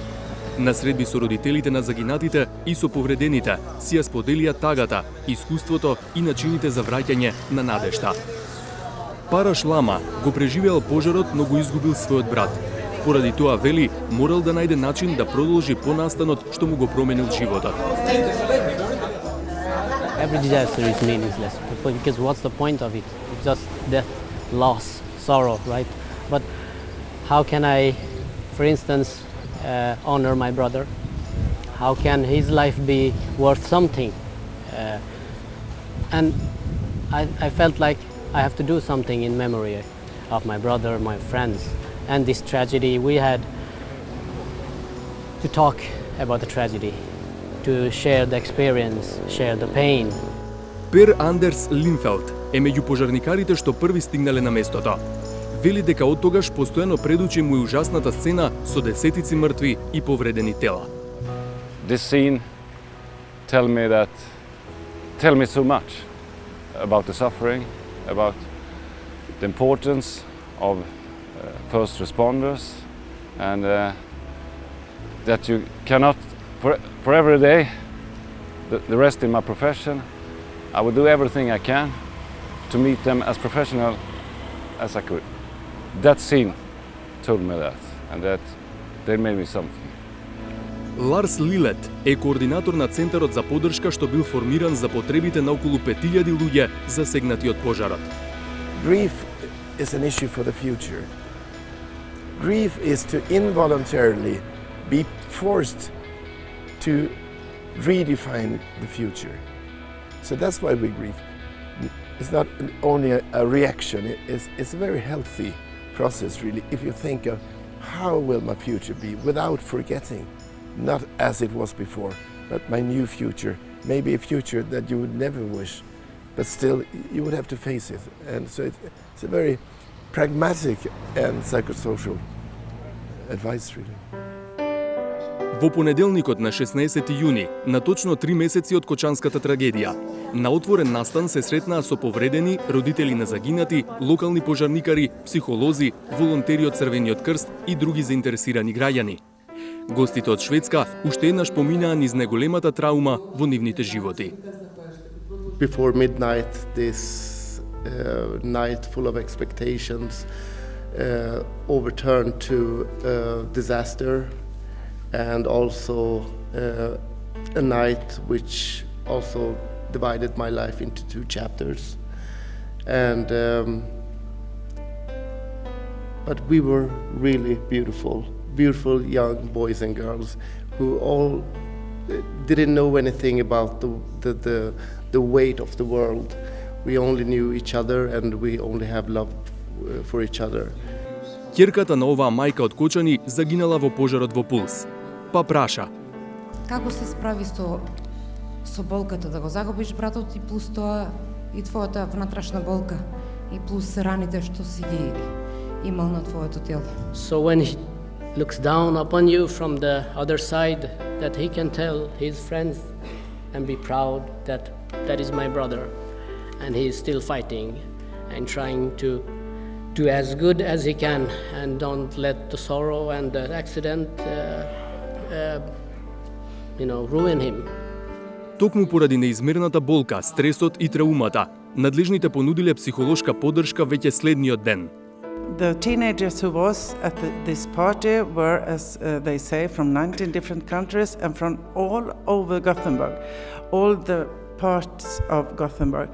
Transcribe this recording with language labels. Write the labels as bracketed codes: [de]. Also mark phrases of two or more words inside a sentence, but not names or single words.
[mk] На средби со родителите на загинатите и со повредените си ја споделија тагата, искуството и начините за враќање на надежта. Параш Лама го преживеал пожарот, но го изгубил својот брат. Поради тоа, вели, морал да најде начин да продолжи понастанот што му го променил животот. [en] Every disaster is meaningless because what's the point of it? It's just death, loss, sorrow, right? But how can I, for instance, honor my brother? How can his life be worth something? And I felt like I have to do something in memory of my brother, my friends, and this tragedy. We had to talk about the tragedy, to share the experience, share the pain. [mk] Per Андерс Линфелд е меѓу пожарникарите што први стигнале на местото. Вели дека од тогаш постојано предучи му и ужасната сцена со десетици мртви и повредени тела. [en] This scene tell me so much about the suffering, about the importance of first responders, and that you cannot, for every day, the rest in my profession, I will do everything I can to meet them as professional as I could. That scene told me that, and that they made me something. [mk] Ларс Лилет е координатор на Центарот за поддршка што бил формиран за потребите на околу 5000 луѓе засегнати од пожарот. [en] Grief is an issue for the future. Grief is to involuntarily be forced to redefine the future. So that's why we grieve. It's not only a reaction, it's a very healthy process really, if you think of how will my future be without forgetting, not as it was before, but my new future, maybe a future that you would never wish, but still you would have to face it. And so it's a very pragmatic and psychosocial advice really. [mk] Во понеделникот на 16 јуни, на точно 3 месеци од Кочанската трагедија, на отворен настан се сретнаа со повредени, родители на загинати, локални пожарникари, психолози, волонтери од Црвениот крст и други заинтересирани граѓани. Гостите од Шведска уште еднаш поминаа низ најголемата траума во нивните животи. [en] Before midnight, this night full of expectations overturned to disaster, and also a night which also divided my life into 2 chapters. and but we were really beautiful young boys and girls who all didn't know anything about the weight of the world. We only knew each other and we only have love for each other. [mk] Ќерката на оваа мајка од Кочани загинала во пожарот во Пулс. Па праша: како се справи со болката да го загубиш братот и плюс тоа и твојата внатрешна болка и плюс раните што си ги имал на твоето тело. [en] So when he looks down upon you from the other side, that he can tell his friends and be proud that that is my brother, and he is still fighting and trying to do as good as he can, and don't let the sorrow and the accident ruin him. [mk] Токму поради неизмерната болка, стресот и траумата, надлежните понудиле психолошка поддршка веќе следниот ден. [en] The teenagers who was at this party were, as they say, from 19 different countries and from all over Gothenburg, all the parts of Gothenburg.